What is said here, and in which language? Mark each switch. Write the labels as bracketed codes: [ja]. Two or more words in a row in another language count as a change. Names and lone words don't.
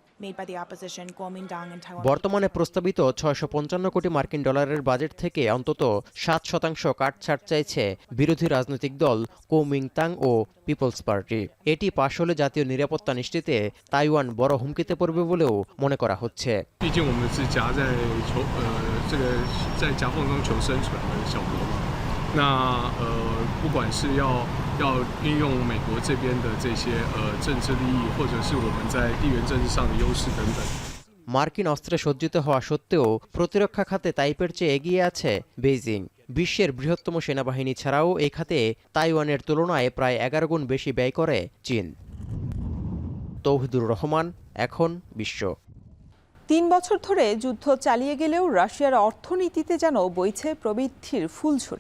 [bn] বর্তমানে প্রস্তাবিত 655 কোটি মার্কিন ডলারের বাজেট থেকে অন্তত 7% কাটছাট চাইছে বিরোধী রাজনৈতিক দল কুমিনতাং ও পিপলস পার্টি। এটি পাশ হলে জাতীয় নিরাপত্তা নিশ্চিতে তাইওয়ান বড় হুমকিতে পড়বে বলেও মনে করা হচ্ছে। [zh] 那不管是要运用美国这边的这些政治利益，或者是我们在地缘政治上的优势等等。 [bn] মার্কিন অস্ত্রে সজ্জিত হওয়া সত্ত্বেও প্রতিরক্ষা খাতে তাইপের চেয়ে এগিয়ে আছে বেইজিং। বিশ্বের বৃহত্তম সেনাবাহিনী ছাড়াও এই খাতে তাইওয়ানের তুলনায় প্রায় 11 গুণ বেশি ব্যয় করে চীন। তৌহিদুর রহমান, এখন বিশ্ব। 3 বছর ধরে যুদ্ধ চালিয়ে গেলেও রাশিয়ার অর্থনীতিতে যেন বইছে প্রবৃদ্ধির ফুলঝুরি।